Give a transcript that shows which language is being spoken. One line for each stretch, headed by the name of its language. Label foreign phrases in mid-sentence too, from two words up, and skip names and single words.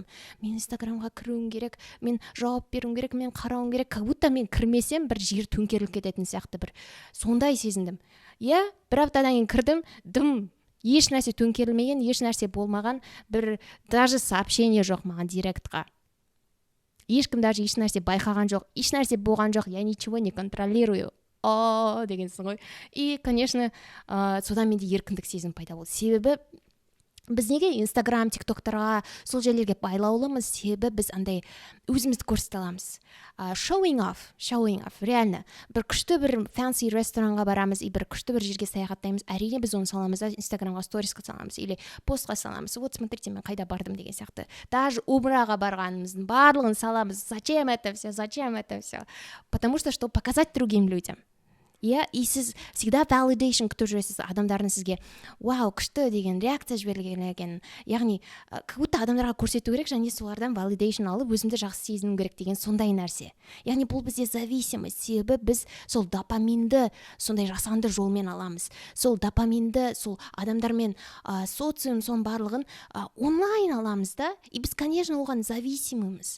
Kazakh: Мен Инстаграмға кіруім керек, мен жауап беруім керек, мен қарауым керек,
Russian: как будто
Kazakh: мен кірмесем бір жер төңкеріліп кететін сияқты бір сондай сезіндім. Бір аптадан кейін кірдім, еш нәрсе төңкерілмеген, еш нәрсе болмаған, бір
Russian: даже сообщение
Kazakh: жоқ маған директқа. Ешкім даже еш нәрсе байқаған жоқ, еш нәрсе болған жоқ,
Russian: я ничего не контролирую.
Kazakh: Дегенсің ғой.
Russian: И, конечно,
Kazakh: содан менде еркіндік сезім пайда болды. Себебі біз неге Инстаграм, тиктоктарға, сол жерлерге байлаулымыз, себебі біз андай өзімізді көрсете аламыз.
English: Showing off,
Kazakh: реально. Бір күшті бір fancy ресторанға барамыз, и бір күшті бір жерге саяхаттаймыз. Әрине біз оны саламыз, Инстаграмға сторисқа саламыз, или постқа саламыз.
Russian: Вот смотрите,
Kazakh: мен қайда бардым деген сияқты. Даже умраға барғанымыздың барлығын саламыз.
Russian: Зачем это все? Потому что показать другим людям.
Kazakh: И сіз всегда validation күтіп жүресіз, адамдардың сізге вау, күшті деген реакция жіберілген екен. Яғни,
Russian: как будто
Kazakh: адамдарға көрсету керек, және солардан validation алып, өзімді жақсы сезіну керек деген сондай нәрсе. Яғни, бұл бізде зависимость, себебі біз сол допаминді сондай жасанды жолмен аламыз. Сол допаминді, сол адамдармен социум, сон барлығын онлайн аламыз да, и біз, конечно, оған зависимымыз.